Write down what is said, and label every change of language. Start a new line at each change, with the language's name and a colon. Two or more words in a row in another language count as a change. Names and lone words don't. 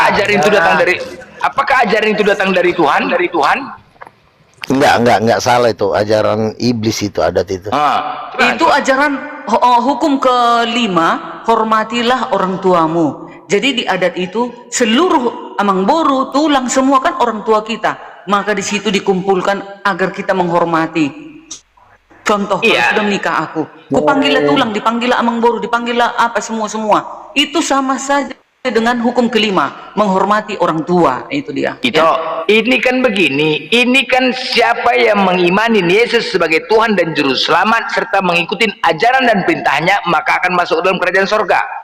Indonesian: Apakah ajaran itu datang dari Tuhan? Dari Tuhan? Enggak salah itu, ajaran iblis itu, adat itu. Itu ajaran hukum kelima, hormatilah orang tuamu. Jadi di adat itu seluruh
Batak Toba: amang boru,
Indonesian: tulang semua kan orang tua kita. Maka di situ dikumpulkan agar kita menghormati. Contoh, kalau sudah menikah aku, kupanggillah tulang, dipanggillah
Batak Toba: amang boru,
Indonesian: dipanggillah apa semua. Itu sama saja dengan hukum kelima, menghormati orang tua. Itu dia. Itu, ini kan begini, ini kan siapa yang mengimani Yesus sebagai Tuhan dan Juru Selamat serta mengikuti ajaran dan perintahnya, maka akan masuk dalam kerajaan sorga.